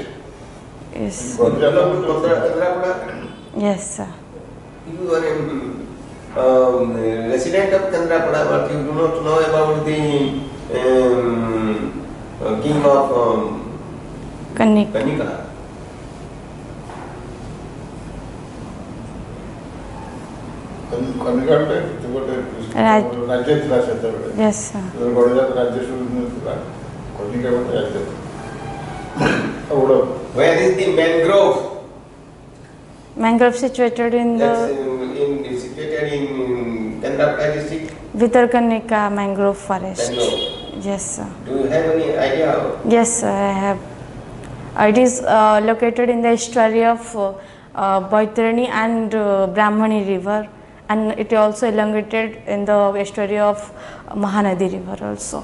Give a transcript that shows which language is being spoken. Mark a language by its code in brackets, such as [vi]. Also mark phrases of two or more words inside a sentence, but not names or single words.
[en] Yes. Chandrapura, Yes, sir. you are a resident of Chandrapura, but you do not know about the king of Kanik. [or] कनिका କନିକାଟେ ଗୋଟେ ରାଜ୍ୟ ଥିଲା ସେତେବେଳେ [en] Yes, sir. [or] ଗଡ଼ଜାତ ରାଜ୍ୟ ସବୁ ଥିଲା କନିକା ଗୋଟେ ରାଜ୍ୟ ଆଉ ଗୋଟେ [en] where is the mangrove Mangrove situated in that's the situated in Kendrapada district Vitarkanika mangrove forest. Bangalore. Yes, sir. Do you have any idea Yes, sir, I have. It is located in the estuary of Baitarani and Brahmani river, and it is also elongated in the estuary of Mahanadi river also.